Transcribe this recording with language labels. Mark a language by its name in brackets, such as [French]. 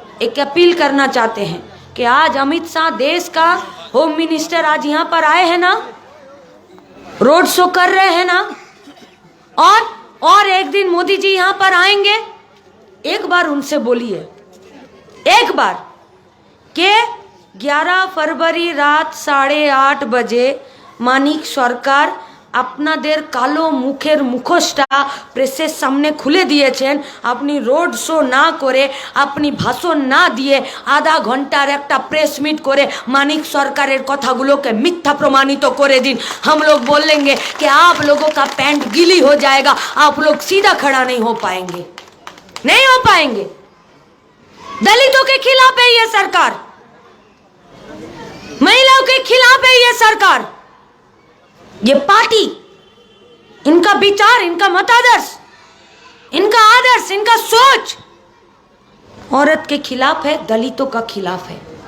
[Hindi] एक अपील करना चाहते हैं कि आज अमित शाह देश का होम मिनिस्टर आज यहाँ पर आए हैं ना, रोड शो कर रहे हैं ना, और एक दिन मोदी जी यहाँ पर आएंगे। एक बार उनसे बोलिए, एक बार के 11 फरवरी रात 8:30 बजे मानिक सरकार [Bangla] আপনাদের কালো মুখের মুখোশটা প্রেসের সামনে খুলে দিয়েছেন। আপনি রোড শো না করে, আপনি ভাষণ না দিয়ে আধা ঘন্টার একটা প্রেস মিট করে মানিক সরকারের কথাগুলোকে মিথ্যা প্রমাণিত করে দিন। [Hindi] हम लोग बोलेंगे कि आप लोगों का पैंट गीली हो जाएगा, आप लोग सीधा खड़ा नहीं हो पाएंगे, नहीं हो पाएंगे। दलितों के खिलाफ है ये सरकार, महिलाओं के खिलाफ है ये सरकार, ये पार्टी, इनका विचार, इनका मतादर्श, इनका आदर्श, इनका सोच औरत के खिलाफ है, दलितों का खिलाफ है।